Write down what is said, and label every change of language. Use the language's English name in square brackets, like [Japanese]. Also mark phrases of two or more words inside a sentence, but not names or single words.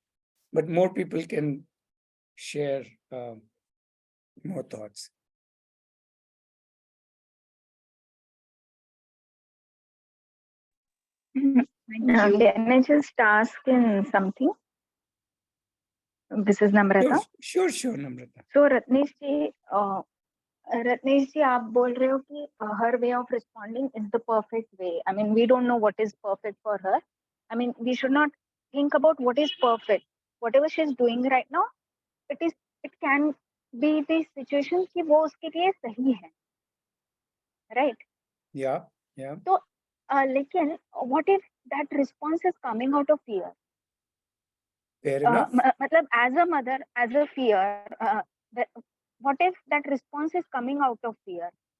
[English] But more people can share more thoughts. Can I just ask in something? This is Namrata. Sure, Namrata. So Ratnesh ji, [Hindi] आप बोल रहे हो कि [English] her way of responding is the perfect way. I mean, we don't know what is perfect for her. I mean, we should not think about what is perfect. whatever she's doing right now, it can be the situation [Hindi] कि वो उसके लिए सही है, [English] right? Yeah, yeah. So, लेकिन what if that response is coming out of fear? Fair enough. मतलब as a mother, as a fear, what if that response is coming out of fear?